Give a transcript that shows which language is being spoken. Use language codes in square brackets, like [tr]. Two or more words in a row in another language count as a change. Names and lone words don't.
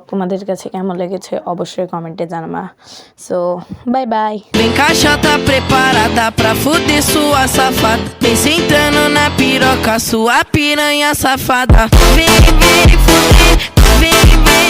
[bn] তোমাদের কাছে কেমন লেগেছে অবশ্যই কমেন্টে জানাবা। [en] so bye bye. [pt] Vem caixa tá preparada pra fuder sua safada. Vem sentando na piroca, sua piranha safada. Vem, vem fuder, vem.